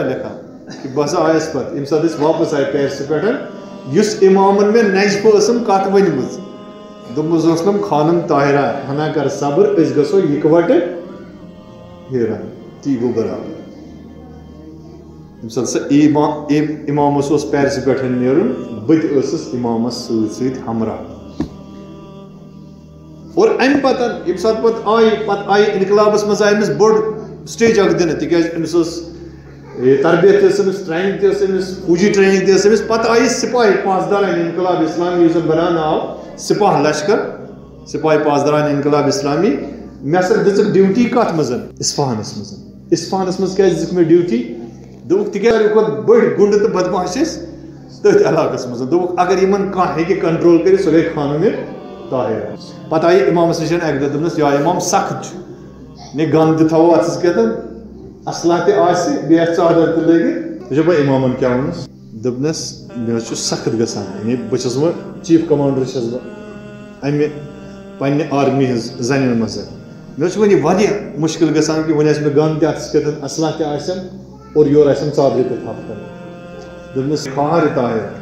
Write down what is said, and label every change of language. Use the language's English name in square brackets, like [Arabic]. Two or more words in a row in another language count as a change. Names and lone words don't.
[Kashmiri] لیکھان کہ بہٕ ہسا آیس پتہٕ ییٚمہِ ساتہٕ أسۍ واپس آیہِ پیرسہٕ پٮ۪ٹھ یُس اِمامن مےٚ نجفہٕ ٲسٕم کتھ ؤنمٕژ دوٚپمُس اوسنم خانم طاہرہ ہنا کر صبر أسۍ گژھو یِکوٹہٕ ہیران تی گوٚو برابر ییٚمہِ ساتہٕ سۄ اِمامس اوس پیرسہٕ پٮ۪ٹھ نیرُن بہٕ تہِ ٲسٕس اِمامس سۭتۍ سۭتۍ ہمراہ اور امہِ پتہٕ ییٚمہِ ساتہٕ پتہٕ آیہِ اِنقلابس منٛز آیہِ أمِس بوٚڑ سٹیج اکھ دِنہٕ تِکیازِ أمِس ٲس تربیت تہِ ٲس أمِس ٹرینِنٛگ تہِ ٲس أمِس فوجی ٹرینِنٛگ تہِ ٲس أمِس پتہٕ آیہِ سِپاہی پاسداران اِنقلاب اِسلامی یُس زن بناونہٕ آو سپاہ لشکر سپاہی پاسداران اِنقلاب اِسلامی مےٚ ہسا دِژٕکھ ڈیوٹی کتھ منٛز اِصفہانس منٛز کیازِ دِژٕکھ مےٚ ڈیوٹی دوٚپُکھ تِکیازِ ساروی کھۄتہٕ بٔڑۍ گُنڈٕ تہٕ بدماش ٲسۍ تٔتھۍ علاقس منٛز دوٚپُکھ اگر یِمن کانٛہہ ہیٚکہِ کنٹرول کٔرِتھ سۄ گٔے خانم طاہرہ پتہٕ آیہِ اِمامس نِش اکہِ دۄہ دوٚپنس یا اِمام سخت چھُ نے گن تہِ تھاوو اتھس کٮ۪تھ اصلح تہِ آسہِ بیٚیہِ آسہِ ژادر تہِ لٲگِتھ وٕچھو بہٕ اِمامن کیٛاہ ووٚنُس دوٚپنس مےٚ حظ چھُ سخت گژھان یعنی بہٕ چھُس وۄنۍ چیٖف کمانڈر چھس بہٕ امہِ پننہِ آرمی ہٕنٛز زنٮ۪ن منٛز مےٚ حظ چھُ وۄنۍ یہِ واریاہ مُشکِل گژھان کہِ وۄنۍ آسہِ مےٚ گن تہِ اتھس کٮ۪تھ اصلح تہِ آسٮ۪م اور یورٕ آسٮ۪م ژادرِ تہِ تھپھ کرٕنۍ دوٚپنس خواہر طاہر